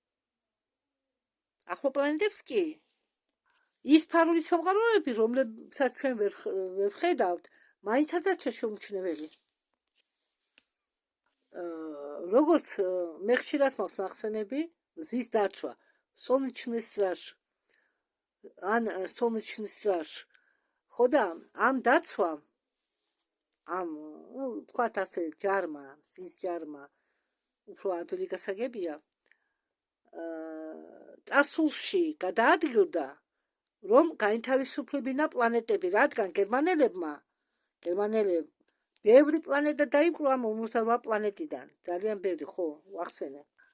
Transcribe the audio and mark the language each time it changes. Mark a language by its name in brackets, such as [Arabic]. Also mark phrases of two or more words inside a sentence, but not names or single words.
[Georgian] ახლო პლანეტებს კი. ის ფარული სამყაროები, რომლებსაც ჩვენ ვერ ვხედავთ, მაინც არ დარჩა შეუმჩნეველი. როგორც მე ხშირად მაქვს ნახსენები, მზის დაცვა, [Russian] солнечный страж, ან солнечный страж. [Georgian] ხო და ამ დაცვა, ამ, თქვათ ასე, ჯარმა, მზის ჯარმა, უფრო ადვილი გასაგებია, წარსულში გადაადგილდა, რომ გაინთავისუფლებინა პლანეტები, რადგან გერმანელებმა ბევრი პლანეტა დაიპყრო ამ 58 პლანეტიდან, ძალიან ბევრი, ხო, ვახსენე.